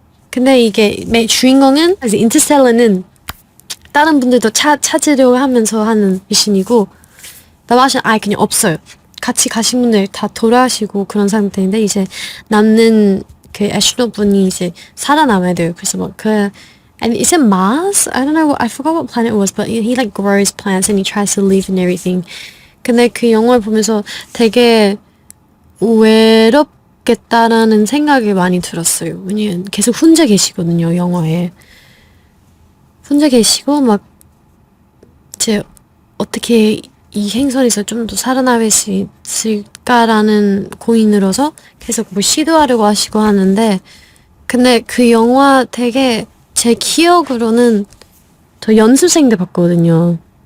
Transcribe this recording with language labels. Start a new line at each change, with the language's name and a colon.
Korean: 근데 이게 주인공은 인터스텔라는 다른 분들도 찾으려고 하면서 하는 미션이고 나머지는 아예 그냥 없어요. 같이 가신 분들 다 돌아가시고 그런 상태인데 이제 남는 그 애슐로 분이 이제 살아남아야 돼요.
English: 그래서 and is it Mars? I don't know. I forgot what planet it was, but he like grows plants and he tries to live and everything.
Korean: 근데 그 영화를 보면서 되게 외롭겠다라는 생각이 많이 들었어요. 왜냐면 계속 혼자 계시거든요, 영화에. 혼자 계시고 막 이제 어떻게 이 행성에서 좀 더 살아남을 수 있을까라는 고민으로서 계속 뭐 시도하려고 하시고 하는데 근데 그 영화 되게 제 기억으로는 저 연습생 때 봤거든요.